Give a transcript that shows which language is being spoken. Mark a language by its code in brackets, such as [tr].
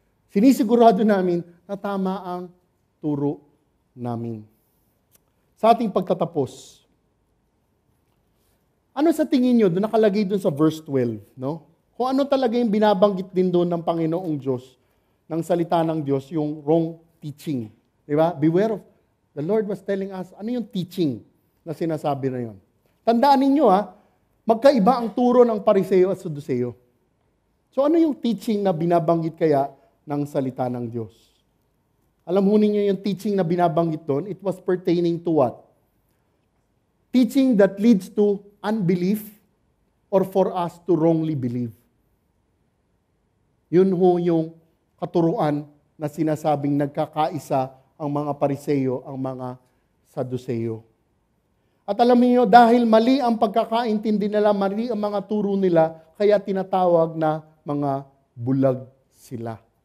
[tl] Sinisigurado namin na tama ang turo namin. Sa ating pagtatapos, ano sa tingin nyo, doon nakalagay doon sa verse 12, no? Kung ano talaga yung binabanggit din doon ng Panginoong Diyos, ng salita ng Diyos, yung [en] wrong teaching. [tl] Di ba? [en] Beware of, the Lord was telling us, [tl] ano yung teaching na sinasabi na yun? Tandaan ninyo magkaiba ang turo ng Pariseo at Saduceo. So ano yung teaching na binabanggit kaya ng salita ng Diyos? Alam ho ninyo yung teaching na binabanggit doon, [en] it was pertaining to what? Teaching that leads to unbelief or for us to wrongly believe. [tl] Yun ho yung katuruan na sinasabing nagkakaisa ang mga Pariseo, ang mga Saduceo. At alam niyo, dahil mali ang pagkakaintindi nila, mali ang mga turo nila, kaya tinatawag na mga bulag sila.